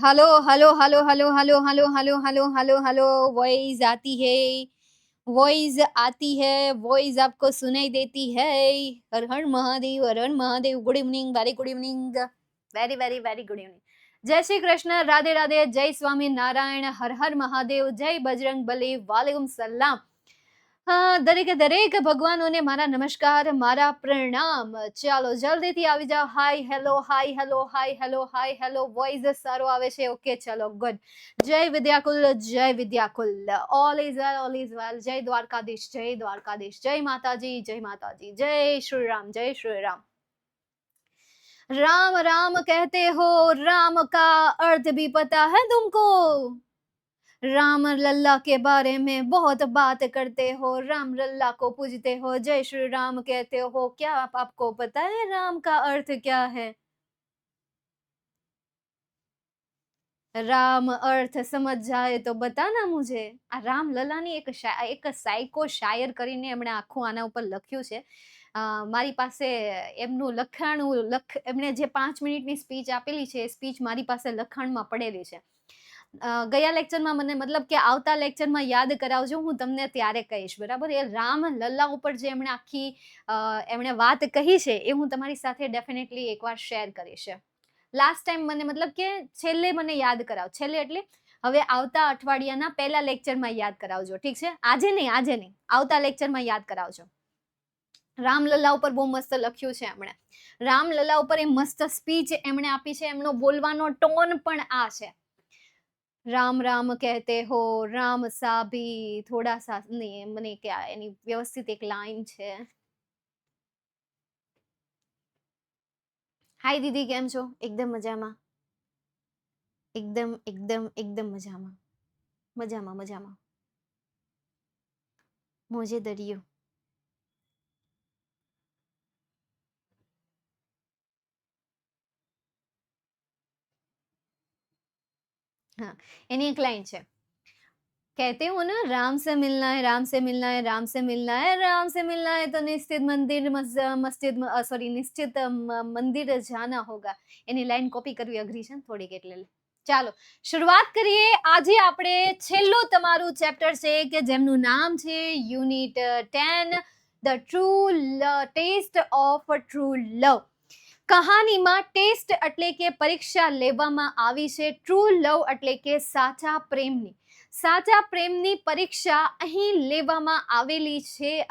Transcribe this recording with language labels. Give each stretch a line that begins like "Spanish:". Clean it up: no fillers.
Hindi: Hello hello hello hello hello hello hello hello hello hello voice आती है, voice आती है, वॉइस आपको सुनाई देती है। हर हर महादेव, हर हर Mahadev. Good evening, very good evening, very very very good evening. जय श्री कृष्ण, राधे राधे, जय स्वामी नारायण, हर हर महादेव, जय बजरंग बली, वालेकुम सलाम।
Gujarati: દરેકે દરેક ભગવાનોને મારા નમસ્કાર, મારા પ્રણામ। ચાલો જલ્દીથી આવી જાઓ। Hi hello, hi hello, hi hello, hi hello, voice સારો આવે છે? ઓકે, ચલો ગુડ। જય વિદ્યાકુલ, જય Vidyakul, all is well, all is well. જય દ્વારકાધીશ, જય દ્વારકાધીશ, જય માતાજી, જય માતાજી, જય શ્રી રામ, જય શ્રી રામ।
Hindi: राम राम कहते हो, राम का अर्थ भी पता है तुमको? राम लल्ला के बारे में बहुत बात करते हो, राम लल्ला को पूजते हो, जय श्री राम कहते हो। क्या आपको पता है राम का अर्थ क्या है? राम अर्थ समझ जाए तो बताना मुझे।
Gujarati: આ રામ લલ્લાની એક સાયકો શાયર કરીને એમણે આખું આના ઉપર લખ્યું છે। મારી પાસે એમનું એમણે જે 5 મિનિટની સ્પીચ આપેલી છે એ સ્પીચ મારી પાસે લખાણમાં પડેલી છે। ગયા લેક્ચરમાં મને મતલબ કે આવતા લેક્ચરમાં યાદ કરાવજો, હું તમને ત્યારે કહીશ, બરાબર? એ રામ લલ્લા ઉપર જે એમણે વાત કહી છે એ હું તમારી સાથે ડેફિનેટલી એકવાર શેર કરીશ। લાસ્ટ ટાઈમ મને મતલબ કે છેલ્લે મને યાદ કરાવ, છેલ્લે એટલે હવે આવતા અઠવાડિયાના પહેલા લેક્ચરમાં યાદ કરાવજો, ઠીક છે? આજે નહીં, આવતા લેક્ચરમાં યાદ કરાવજો। રામલલ્લા ઉપર બહુ મસ્ત લખ્યું છે એમણે। રામલલ્લા ઉપર એ મસ્ત સ્પીચ એમણે આપી છે। એમનો બોલવાનો ટોન પણ આ છે।
Hindi: राम राम कहते हो, राम सा भी थोड़ा सा नहीं, મને क्या
Gujarati: એની વ્યવસ્થિત એક લાઈન છે। હાય દીદી, કેમ છો? એકદમ મજામાં, એકદમ એકદમ એકદમ મજામાં, મજામાં મજામાં, મોજે દરિયો।
Hindi: हाँ,
Gujarati: એની એક લાઈન છે,
Hindi: कहते हो ना, राम से मिलना है, राम से मिलना है, राम से मिलना है, राम से मिलना है तो निश्चित मंदिर निश्चित मंदिर जाना होगा।
Gujarati: એની લાઈન કોપી કરવી અઘરી છે થોડીક, એટલે ચાલો શરૂઆત કરીએ। આજે આપણે છેલ્લું તમારું ચેપ્ટર છે કે જેમનું નામ છે unit 10, the true test of true love. કહાનીમાં test એટલે કે પરીક્ષા લેવામાં આવી છે, ટ્રુ લવ એટલે કે સાચા પ્રેમની પરીક્ષા અહીં લેવામાં આવેલી છે।